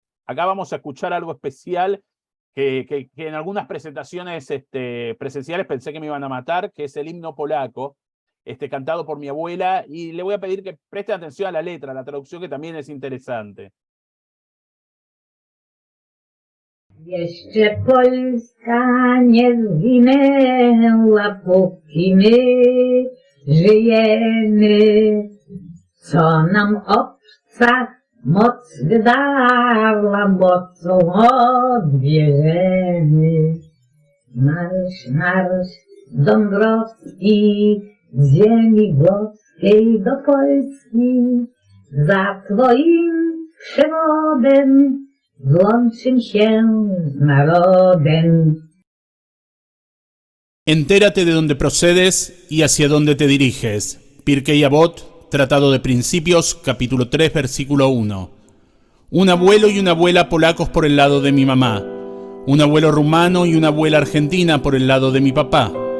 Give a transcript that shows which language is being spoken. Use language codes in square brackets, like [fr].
[es] Acá vamos a escuchar algo especial que en algunas presentaciones presenciales pensé que me iban a matar, que es el himno polaco, cantado por mi abuela, y le voy a pedir que presten atención a la letra, la traducción, que también es interesante. [pl] Jeszcze Polska nie zginęła, póki my żyjemy, co nam obca moc wydała, mocą odbierzemy. Marsz, marsz, Dąbrowski, z ziemi włoskiej do Polski, za twoim przewodem złączym się z narodem. [es] Entérate de dónde procedes y hacia dónde te diriges. Pirkei Avot, Tratado de Principios, capítulo 3, versículo 1. Un abuelo y una abuela polacos por el lado de mi mamá. Un abuelo rumano y una abuela argentina por el lado de mi papá.